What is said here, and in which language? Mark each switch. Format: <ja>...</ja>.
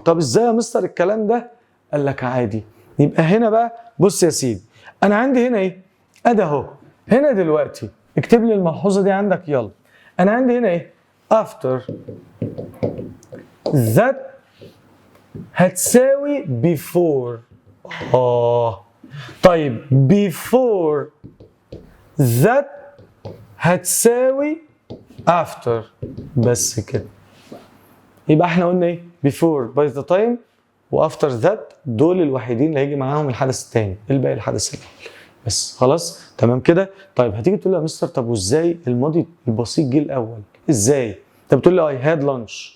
<ar>طب ازاي يا مستر الكلام ده؟ قال لك عادي. يبقى هنا بقى بص يا سيدي، انا عندي هنا ايه؟ ادي اهو. هنا دلوقتي اكتب لي الملحوظه دي عندك يلا. انا عندي هنا ايه؟ after that هتساوي before. طيب before that هتساوي after. بس كده. يبقى احنا قلنا ايه؟ before by the time و after that دول الوحيدين اللي هيجي معاهم الحدث الثاني، الباقي الحدث الاول. بس خلاص تمام كده. طيب هتيجي تقول لي يا مستر طب وازاي الماضي البسيط جه الاول؟ ازاي؟ انت بتقول لي</ar> <en>I had lunch،</en>